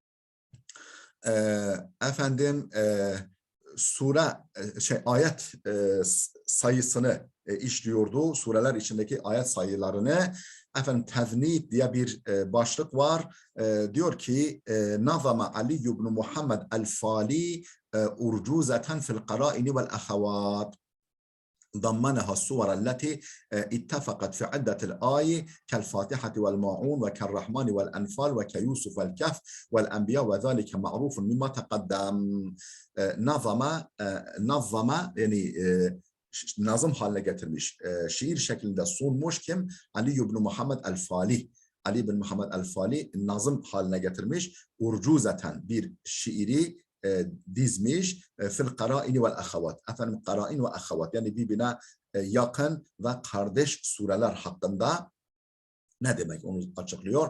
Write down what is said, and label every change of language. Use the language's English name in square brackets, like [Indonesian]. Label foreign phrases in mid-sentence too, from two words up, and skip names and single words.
[Turkish] Ayet sayısını işliyordu. Sureler içindeki ayet sayılarını. Teznib diye bir başlık var. Diyor ki [Arabic] Nazama Ali ibn Muhammed el-Fali أرجوزة في القرائن والأخوات. ضمنها الصور التي اتفقت في عدة الآية كالفاتحة والماعون وكالرحمن والأنفال وكيوسف والكهف والأنبياء وذلك معروف مما تقدم. [Turkish] نظم yani nazım haline getirmiş, şiir şeklinde sunmuş kim? Ali ibn Muhammed el-Fali. Ali ibn Muhammed el-Fali nazım haline getirmiş. Urcuzeten bir şiiri dizmiş [Arabic] في القرائن والأخوات. القرائن والأخوات [Turkish] yani birbirine yakın ve kardeş sureler hakkında ne demek onu açıklıyor.